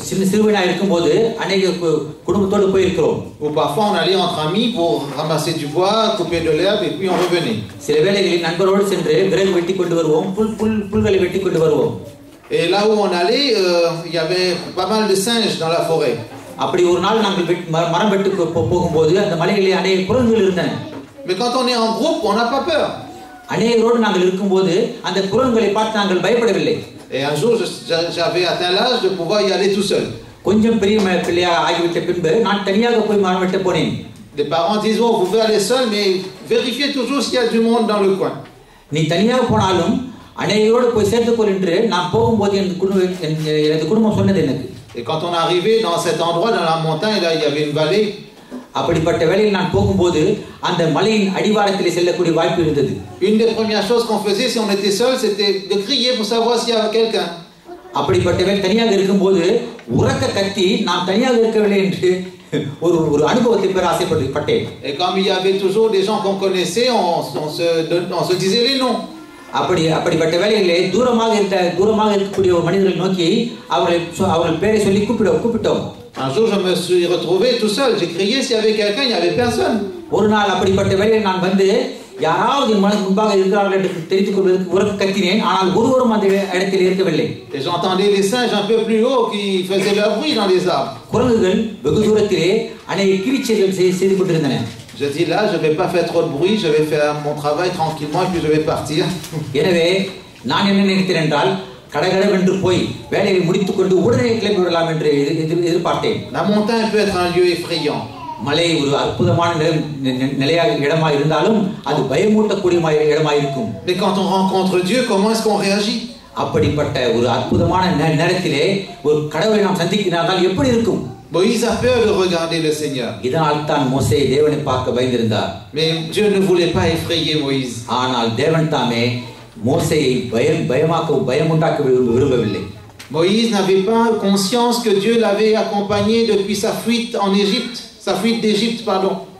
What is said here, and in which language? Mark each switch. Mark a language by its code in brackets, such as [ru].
[ta] சிறுவனாக இருக்கும்போது அநேக குடும்பத்தோடு போயிருக்கிறோம். [fr] Ou parfois on allait entre amis pour ramasser du bois, couper de l'herbe et puis on revenait. [ta] சில வேளைகளில் நண்பரோடு சென்று விறகு வெட்டி கொண்டு வருவோம், புல்களை வெட்டி கொண்டு வருவோம். [fr] Et là où on allait, il y avait pas mal de singes dans la forêt. [ta] அப்படி ஒரு நாள் நாங்கள் மரம் வெட்டு போகும்போது அந்த மலைகளிலே அநேக குரங்குகள் இருந்தன. [fr] Mais quand on est en groupe, on n'a pas peur. [ta] அநேகரோடு நாங்கள் இருக்கும்போது அந்த குரங்குகளை பார்த்து நாங்கள் பயப்படவில்லை. [fr] Et un jour, j'avais atteint l'âge de pouvoir y aller tout seul. [ta] கொஞ்சம் பெரிய பிள்ளையாக ஆகிவிட்ட பின்பு நான் தனியாக போய் மரம் வெட்ட போனேன். [fr] Les parents disent vous pouvez aller seul, mais vérifiez toujours s'il y a du monde dans le coin. [ta] நீ தனியாக போனாலும் அநேகரோடு போய் சேர்த்துக்கொள் என்று நான் போகும்போது எனது குடும்பம் சொன்னது எனக்கு. [fr] Et quand on est arrivé dans cet endroit dans la montagne, là il y avait une vallée. [ta] அப்படிப்பட்ட வேளையில் நான் போகும்போது அந்த மலையின் அடிவாரத்திலே செல்லக்கூடிய வாய்ப்பு இருந்தது. [fr] Une des premières choses qu'on faisait si on était seul, c'était de crier pour savoir s'il y avait quelqu'un. [ta] அப்படிப்பட்ட வேளை தனியாக இருக்கும்போது உரக்க கத்தி நான் தனியாக இருக்கவில்லை என்று ஒரு அனுபவத்தை பெற ஆசைப்பட்டேன். [fr] Et comme il y avait toujours des gens qu'on connaissait, on se disait les noms. [ta] அப்படிப்பட்ட வேளையிலே தூரமாக இருக்கக்கூடிய ஒரு மனிதரை நோக்கி அவர்கள் பேரை சொல்லி கூப்பிட்டோம். [fr] Un jour, je me suis retrouvé tout seul. J'ai crié s'il y avait quelqu'un, il n'y avait personne. [ta] ஒரு நாள் அப்படிப்பட்ட வேளையில் நான் வந்து யாராவது முன்பாக இருக்கிறார்கள் என்று தெரிந்து கொள்வதற்கு உரக்க கத்தினேன். ஆனால் ஒருவரும் அந்த இடத்தில் இருக்கவில்லை. [fr] Et j'entendais les singes un peu plus haut qui faisaient leur bruit dans les arbres. [ta] குரங்குகள் வெகு தூரத்திலே அநேக கிரிச்சைகள் செய்து கொண்டிருந்தன. [fr] Je dis là, je ne vais pas faire trop de bruit, je vais faire mon travail tranquillement et puis je vais partir. [ta] எனவே நான் என்ன நினைத்தேன் என்றால் கடகடவென்று போய் வேலையை முடித்துக்கொண்டு உடனே கிளம்பி விடலாம் என்று எதிர்பார்த்தேன். [fr] La montagne peut être un lieu effrayant. [ta] மலை ஒரு அற்புதமான நிலையாக இடமாக இருந்தாலும் அது பயமூட்டக்கூடிய இடமாக இருக்கும். [fr] Mais quand on rencontre Dieu, comment est-ce qu'on réagit? [ta] அப்படிப்பட்ட ஒரு அற்புதமான நேரத்திலே ஒரு கடவுளை நாம் சந்திக்கிறார்கள் எப்படி இருக்கும்? [fr] Moïse a peur de regarder le Seigneur. [ta] இதனால் தான் மோசே தேவனை பார்க்க பயந்திருந்தார். [fr] Mais Dieu ne voulait pas effrayer Moïse. [ta] ஆனால் தேவன் தாமே மோசேயை பயமுண்டாக்க விரும்பவில்லை. [fr] Moïse n'avait pas conscience que Dieu l'avait accompagné depuis sa fuite en Égypte, sa fuite d'Égypte, pardon.